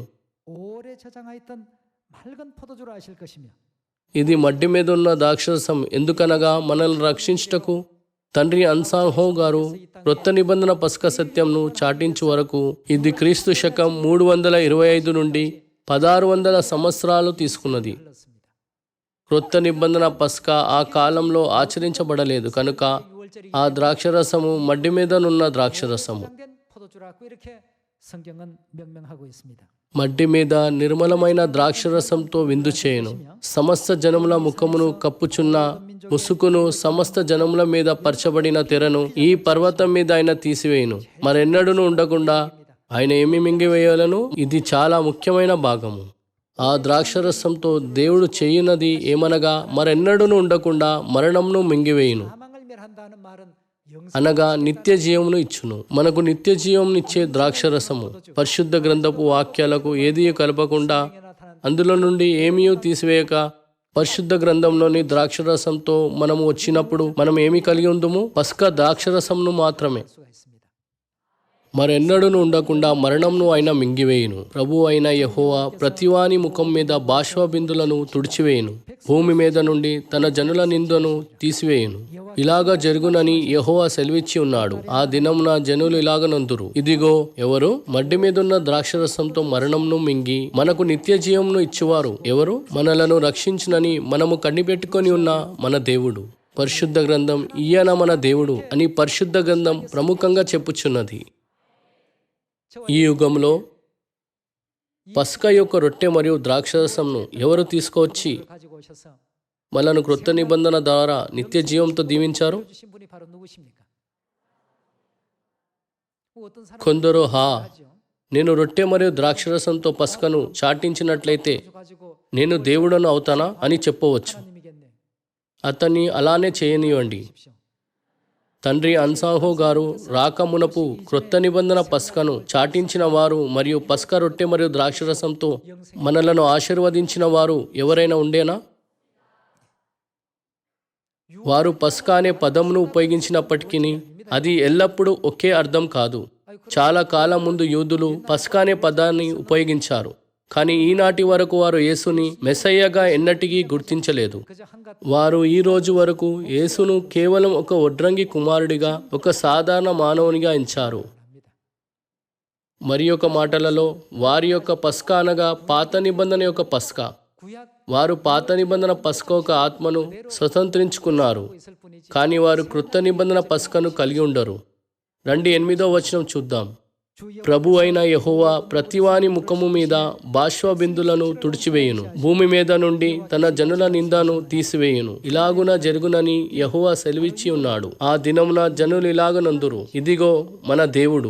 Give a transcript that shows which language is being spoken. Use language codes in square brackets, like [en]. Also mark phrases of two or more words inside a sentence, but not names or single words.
[ko] 오래 저장하 있던 맑은 포도주를 아실 것이며 [te] ఇది మడ్డి మీద ఉన్న ద్రాక్షరసం ఎందుకనగా మనల్ని రక్షించుటకు తండ్రి అన్సాంహో గారు క్రొత్త నిబంధన పస్క సత్యంను చాటించు వరకు ఇది క్రీస్తు శకం 325 నుండి 1600 సంవత్సరాలు తీసుకున్నది. [ko] 흘렀습니다. [te] క్రొత్త నిబంధన పస్క ఆ కాలంలో ఆచరించబడలేదు కనుక [ko] 유월절이 [te] ఆ ద్రాక్షరసము మడ్డి మీదనున్న ద్రాక్షరసము. [ko] 저장된 포도주라고 이렇게 성경은 명명하고 있습니다. [te] మడ్డి మీద నిర్మలమైన ద్రాక్షరసంతో విందు చేయును. సమస్త జనముల ముఖమును కప్పుచున్న ముసుకును సమస్త జనముల మీద పరచబడిన తెరను ఈ పర్వతం మీద ఆయన తీసివేయును. మరెన్నడూను ఉండకుండా ఆయన ఏమి మింగివేయాలను? ఇది చాలా ముఖ్యమైన భాగము. ఆ ద్రాక్షరసంతో దేవుడు చేయునది ఏమనగా మరెన్నడూను ఉండకుండా మరణంను మింగివేయును, [ko] 사망을 멸한다는 말은 영생 [te] అనగా నిత్య జీవమును ఇచ్చును. మనకు నిత్య జీవమునిచ్చే ద్రాక్షరసము పరిశుద్ధ గ్రంథపు వాక్యాలకు ఏదీ కలపకుండా అందులో నుండి ఏమీ తీసివేయక పరిశుద్ధ గ్రంథంలోని ద్రాక్షరసంతో మనము వచ్చినప్పుడు మనం ఏమి కలిగి ఉందము? పస్కా ద్రాక్షరసంను మాత్రమే. [ko] 수가 있습니다. [te] మరెన్నడూను ఉండకుండా మరణంను ఆయన మింగివేయును. ప్రభు అయిన యెహోవా ప్రతివాని ముఖం మీద బాష్పబిందులను తుడిచివేయును. భూమి మీద నుండి తన జనుల నిందను తీసివేయును. ఇలాగా జరుగునని యెహోవా సెలవిచ్చి ఉన్నాడు. ఆ దినమున జనులు ఇలాగనందురు, ఇదిగో ఎవరు? మడ్డి మీదున్న ద్రాక్షరసంతో మరణంను మింగి మనకు నిత్య జీవమును ఇచ్చువారు ఎవరు? మనలను రక్షించునని మనము కనిపెట్టుకొని ఉన్న మన దేవుడు. పరిశుద్ధ గ్రంథం ఈయన మన దేవుడు అని పరిశుద్ధ గ్రంథం ప్రముఖంగా చెప్పుచున్నది. ఈ యుగంలో పస్కా యొక్క రొట్టె మరియు ద్రాక్షరసంను ఎవరు తీసుకువచ్చి [ko] 가지고 오셔서 [te] మనను క్రొత్త నిబంధన ద్వారా నిత్య జీవంతో దీవించారు? [ko] 주신 분이 바로 누구십니까? 어떤 사람 [te] కొందరు హా, [ko] 하죠. [te] నేను రొట్టె మరియు ద్రాక్షరసంతో పస్కను చాటించినట్లయితే [ko] 가지고 [te] నేను దేవుడను అవుతానా అని చెప్పవచ్చు. [ko] 하나님이겠네. [te] అతన్ని అలానే చేయనివ్వండి. [ko] 보십시오. [te] తండ్రి అన్సాహో గారు రాకమునపు క్రొత్త నిబంధన పస్కను చాటించిన వారు మరియు పస్క రొట్టె మరియు ద్రాక్షరసంతో మనలను ఆశీర్వదించిన వారు ఎవరైనా ఉండేనా? వారు పస్కా అనే పదమును ఉపయోగించినప్పటికీ అది ఎల్లప్పుడూ ఒకే అర్థం కాదు. చాలా కాలం ముందు యూదులు పస్కా అనే పదాన్ని ఉపయోగించారు, కానీ ఈనాటి వరకు వారు యేసుని మెస్సయ్యగా ఎన్నటికీ గుర్తించలేదు. [ko] 그저 한갓 [te] వారు ఈ రోజు వరకు యేసును కేవలం ఒక వడ్రంగి కుమారుడిగా, ఒక సాధారణ మానవునిగా ఎంచారు. [ko] 합니다. [te] మరి ఒక మాటలలో వారి యొక్క పస్కా అనగా పాత నిబంధన యొక్క పస్కా. [ko] 구약 [te] వారు పాత నిబంధన పస్కా ఒక ఆత్మను స్వతంత్రించుకున్నారు, [ko] 있을 뿐이지 [te] కానీ వారు క్రొత్త నిబంధన పస్కను కలిగి ఉండరు. రండి 8వ వచనం చూద్దాం. [ko] 주여 [te] ప్రభు అయిన యెహోవా ప్రతివాని ముఖము మీద బాష్పబిందులను తుడిచివేయును. భూమి మీద నుండి తన జనుల నిందను తీసివేయును. ఇలాగున జరుగునని యెహోవా సెలవిచ్చి ఉన్నాడు. ఆ దినమున జనులు ఇలాగనందురు, ఇదిగో మన దేవుడు.